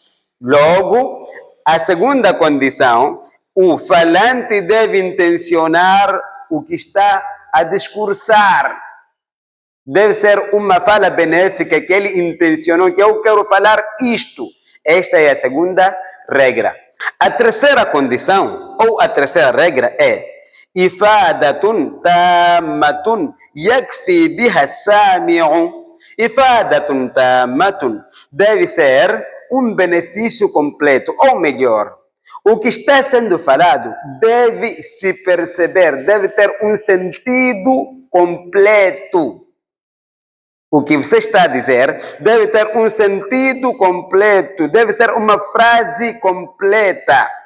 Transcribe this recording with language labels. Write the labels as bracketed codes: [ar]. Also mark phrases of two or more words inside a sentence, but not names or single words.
[pt] Logo, a segunda condição, o falante deve intencionar o que está a discursar. Deve ser uma fala benéfica que ele intencionou, que eu quero falar isto. Esta é a segunda regra. A terceira condição, ou a terceira regra é [ar] إفادة تامة يكفي بها السامع. إفادة تامة [pt] deve ser um benefício completo, ou melhor, o que está sendo falado deve se perceber, deve ter um sentido completo. O que você está a dizer deve ter um sentido completo, deve ser uma frase completa.